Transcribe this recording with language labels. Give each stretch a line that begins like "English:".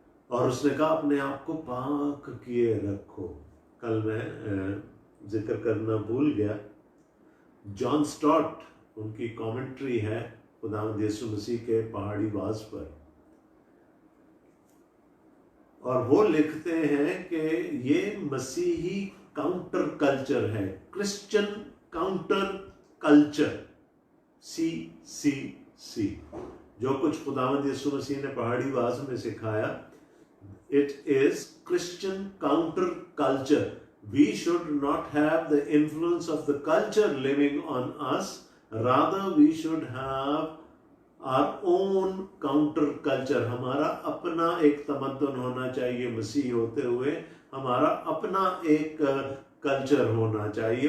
Urdu: اور اس نے کہا اپنے آپ کو پاک کیے رکھو. کل میں ذکر کرنا بھول گیا، جان سٹارٹ ان کی کامنٹری ہے خداوند یسوع مسیح کے پہاڑی باز پر، اور وہ لکھتے ہیں کہ یہ مسیحی کاؤنٹر کلچر ہے، کرسچن کاؤنٹر کلچر، CCC. جو کچھ خداوند یسوع مسیح نے پہاڑی باز میں سکھایا،
English: it is Christian counter culture. We should not have the influence of the culture living on us. Rather, we should have our own counter culture,
Urdu: ہمارا اپنا ایک تمدن ہونا چاہیے مسیح ہوتے ہوئے، ہمارا اپنا ایک کلچر ہونا چاہیے.